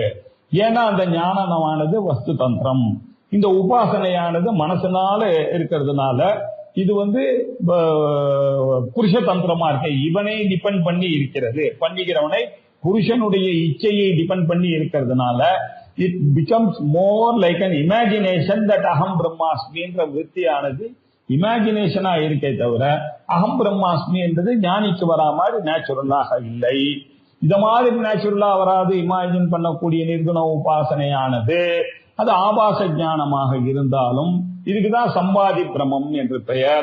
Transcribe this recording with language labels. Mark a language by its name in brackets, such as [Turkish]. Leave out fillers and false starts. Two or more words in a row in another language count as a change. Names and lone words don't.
[Tamil] ஏன்னா அந்த ஞானமானது வஸ்து தந்திரம். இந்த உபாசனையானது மனசனால இருக்கிறதுனால இது புருஷ தந்திரமா இருக்கு. இவனை டிபெண்ட் பண்ணி இருக்கிறது, பண்ணிக்கிறவனை புருஷனுடைய இச்சையை டிபெண்ட் பண்ணி இருக்கிறதுனால [English] it becomes more like an imagination that [Sanskrit] अहं ब्रह्मास्मि [Tamil] என்ற விருத்தியானது இமேஜினேஷனா இருக்கே தவிர [Sanskrit] अहं ब्रह्मास्मि [Tamil] என்றது ஞானிக்கு வரா மாதிரி நேச்சுரலாக இல்லை. இத மாதிரி நேச்சுரலா வராது. இமேஜின் பண்ணக்கூடிய நிர்குண உபாசனையானது அது ஆபாச ஞானமாக இருந்தாலும் இதுக்குதான் சம்பாதி பிரமம் என்று பெயர்.